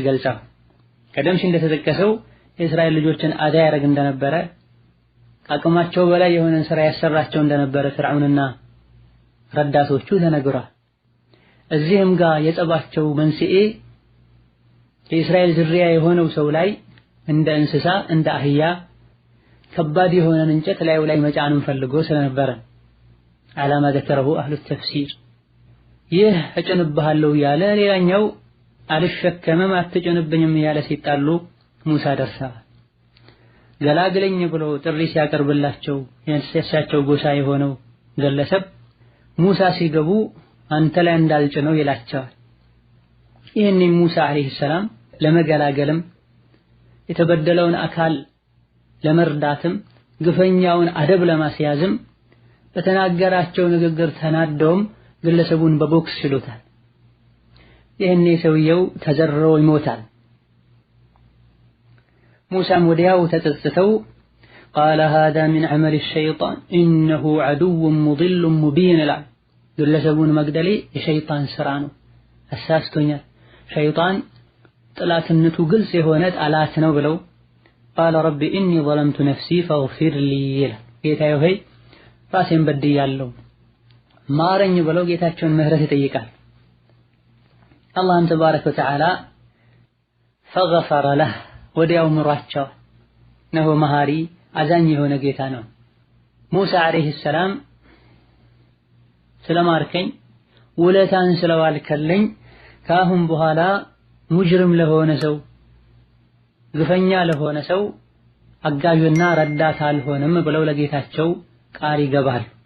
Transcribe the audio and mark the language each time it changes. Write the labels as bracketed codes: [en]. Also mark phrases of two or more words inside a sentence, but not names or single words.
[am] ገልጸው ቀደም ሲል እንደተጠቀሰው የእስራኤል ልጆችን አዳ ያደርግ እንደነበረ አቅማቸው በላይ የሆነን ስራ ያሰራቸው እንደነበረ ፍርዓውንና ረዳቶቹ ተነግሯል እዚህም ጋር የጸባቸው መንስኤ የእስራኤል ዝርያ የሆነው ሰው ላይ እንደ እንስሳ እንደ አህያ ከባድ የሆነን እንጨት ላዩ ላይ መጫንን ፈልጎ ስለነበረ አላማ [ar] ذكره اهل التفسير [am] ይህ እጭንብሃለሁ ያለ ሌላኛው አልሸከመም አትጭንብኝም ያለ ሲጣሉ ሙሳ ደርሳ ገላግለኝ ብሎ ጥሪ ሲያቀርብላቸው የእንስሳቸው ጎሳ የሆነው ግለሰብ ሙሳ ሲገቡ አንተ ላይ እንዳልጭነው ይላቸዋል ይህን ሙሳ [ar] عليه السلام [am] ለመገላገልም የተበደለውን አካል ለመርዳትም ግፈኛውን አደብ ለማስያዝም በተናገራቸው ንግግር ተናደውም ግለሰቡን በቦክስ ይሉታል ይህን ሰውየው ተዘርሮ ይሞታል ሙሳም ወዲያው ተጸጽተው [ar] قال هذا من عمل الشيطان انه عدو مضل مبين لا [am] ግለሰቡን መግደሌ የሸይጣን ስራ ነው አሳስቶኛል ሸይጣን ጥላትነቱ ግልጽ የሆነ ጠላት ነው ብለው [ar] قال رب اني ظلمت نفسي فاغفر لي [am] ጌታዬ ሆይ ራሴን በድያለሁ ማረኝ ብለው ጌታቸውን ምህረት ይጠይቃል አላህም [ar] تبارك وتعالى فغفر له [am] ወዲያው ምሯቸው ነው መሃሪ አዛኝ የሆነ ጌታ ነው። ሙሳ [ar] عليه السلام [am] ስለማርከኝ ውለታን ስለዋልከልኝ ካሁን በኋላ ሙጅሪም ለሆነ ሰው ግፈኛ ለሆነ ሰው አጋዥና ረዳት አልሆንም ብለው ለጌታቸው ቃል ይገባል።